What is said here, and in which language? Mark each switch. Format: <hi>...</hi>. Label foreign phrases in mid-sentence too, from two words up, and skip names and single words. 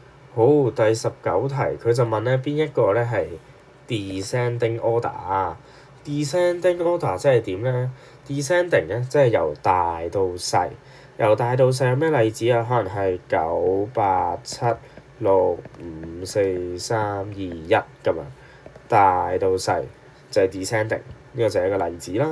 <yue>好，第19題佢就問咧邊一個咧係</yue> <en>descending order</en> <yue>啊？</yue> <en>descending order</en> <yue>即係點咧？descending 咧即係由大到細，由大到細有咩例子啊？可能係9、8、7、6、5、4、3、2、1咁啊，大到細就係 descending，呢個就係一個例子啦。</yue>